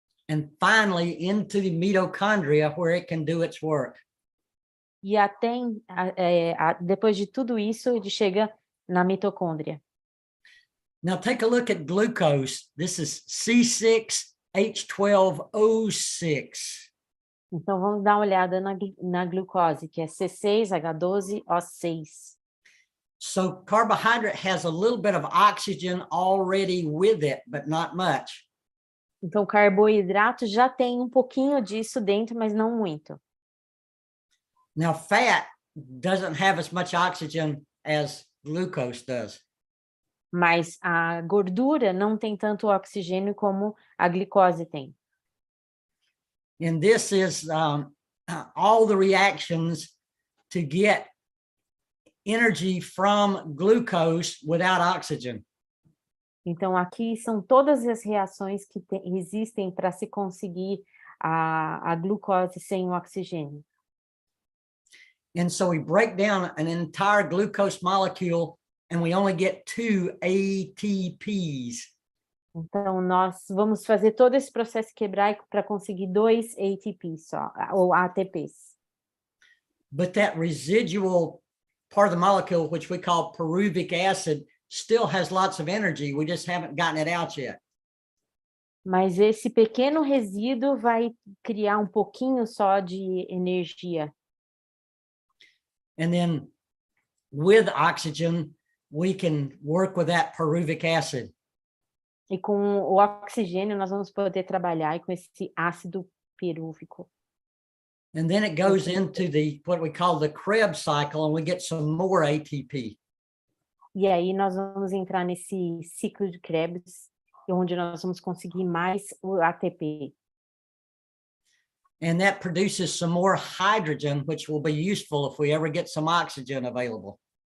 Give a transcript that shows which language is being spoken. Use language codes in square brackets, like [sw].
[en] and finally into the mitochondria where it can do its work. [pt] e até depois de tudo isso, ele chega na mitocôndria. [en] Now take a look at glucose. This is C6H12O6. [pt] Então, vamos dar uma olhada na glucose, que é C6H12O6. [en] So carbohydrate has a little bit of oxygen already with it, but not much. [pt] Então, carboidrato já tem um pouquinho disso dentro, mas não muito. [en] Now fat doesn't have as much oxygen as glucose does. [pt] Mas a gordura não tem tanto oxigênio como a glicose tem. [en] And this is all the reactions to get energy from glucose without oxygen. [pt] Então, aqui são todas as reações que existem para se conseguir a glucose sem o oxigênio. [en] And so we break down an entire glucose molecule and we only get 2 ATPs. [pt] Então, nós vamos fazer todo esse processo quebrar para conseguir 2 ATPs só, ou ATPs. [en] But that residual part of the molecule, which we call pyruvic acid, still has lots of energy. We just haven't gotten it out yet. [pt] Mas esse pequeno resíduo vai criar um pouquinho só de energia. [en] And then with oxygen, we can work with that pyruvic acid. [pt] E com o oxigênio, nós vamos poder trabalhar com esse ácido pirúvico. [en] And then it goes into what we call the Krebs cycle, and we get some more ATP. [pt] E aí nós vamos entrar nesse ciclo de Krebs, onde nós vamos conseguir mais o ATP. [en] And that produces some more hydrogen, which will be useful if we ever get some oxygen available.